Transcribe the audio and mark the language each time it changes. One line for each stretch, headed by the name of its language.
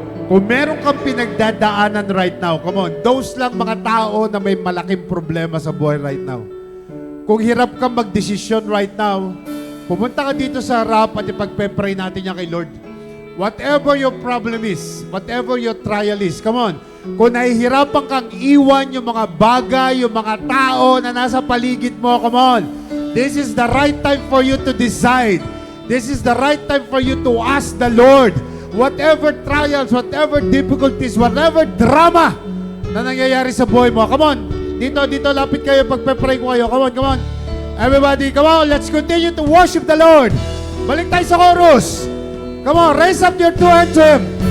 Filipino: Kung meron kang pinagdadaanan
English: right now, come on,
Filipino: those lang mga tao na may malaking problema sa buhay
English: right now.
Filipino: Kung hirap kang magdesisyon
English: right now,
Filipino: pumunta ka dito sa harap at ipagpe-pray natin yan kay Lord.
English: Whatever your problem is, whatever your trial is, come on.
Filipino: Kung nahihirapan kang iwan yung mga bagay, yung mga tao na nasa paligid mo,
English: come on. This is the right time for you to decide. This is the right time for you to ask the Lord. Whatever trials, whatever difficulties, whatever drama
Filipino: na nangyayari sa buhay mo,
English: come on.
Filipino: Dito, lapit kayo, pagpe-pray ko kayo.
English: Come on, come on. Everybody, come on, let's continue to worship the Lord.
Filipino: Balik tayo sa chorus.
English: Come on, raise up your two hands to Him.